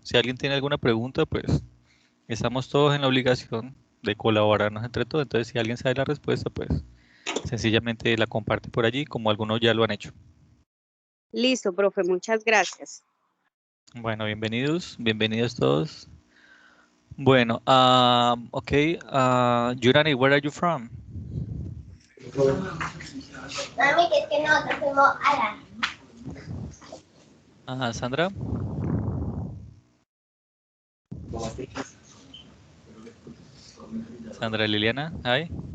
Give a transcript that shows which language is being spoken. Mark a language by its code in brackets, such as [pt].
[es] Si alguien tiene alguna pregunta, pues estamos todos en la obligación de colaborarnos entre todos. Entonces, si alguien sabe la respuesta, pues sencillamente la comparte por allí, como algunos ya lo han hecho. Listo, profe, muchas gracias. Bueno, bienvenidos, bienvenidos todos. [en] Bueno, ok, Yurani, where are you from? [es] Mami, que es que nosotros fuimos a la... Sandra. [en] Sandra Liliana, hi.